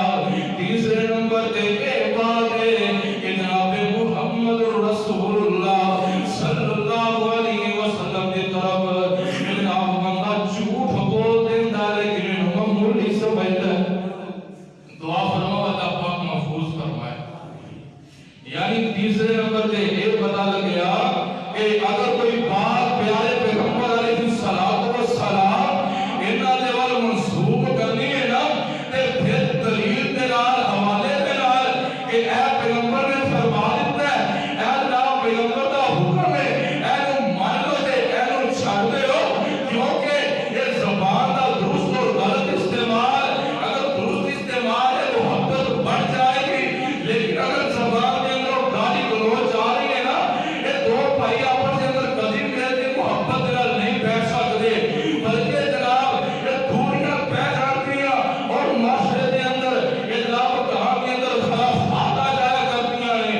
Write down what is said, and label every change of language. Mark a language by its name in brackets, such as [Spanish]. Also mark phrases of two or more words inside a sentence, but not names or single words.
[Urdu] تیسرے نمبر تے ایک بات ہے کہ جناب محمد رسول اللہ صلی اللہ علیہ وسلم کی طرف جناب بندہ جھوٹ بول دیتا ہے لیکن انہوں معمولی سمجھتا ہے، دعا فرما اللہ پاک محفوظ فرمائے۔ [Punjabi] یعنی تیسرے نمبر تے ایک پتہ لگیا کہ اگر کوئی بات پیارے پیغمبر علیہ السلام انہاں دے وال منسوخ کرنی ہے نا تے پھر دلیل دے نال حوالے دے نال کہ اے پیغمبر نے فرما دیتا ہے، اے اللہ پیغمبر دا حکم ہے، اے نو مان لو تے اے نو چھڈ دیو، [Urdu] کیونکہ یہ زبان دا درست اور غلط استعمال اگر درست استعمال ہے محبت بڑھ جائے گی، لیکن اگر زبان کے اندر گالی گلوچ آ رہی ہے نا یہ دو بھائی آپس کے اندر کبھی ملتے محبت نال نہیں بیٹھ سکتے، بلکہ جناب یہ دوریاں پہ جاتی ہیں اور معاشرے کے اندر یہ جناب کہاں کے اندر خلافات آ جایا کرتی ہیں۔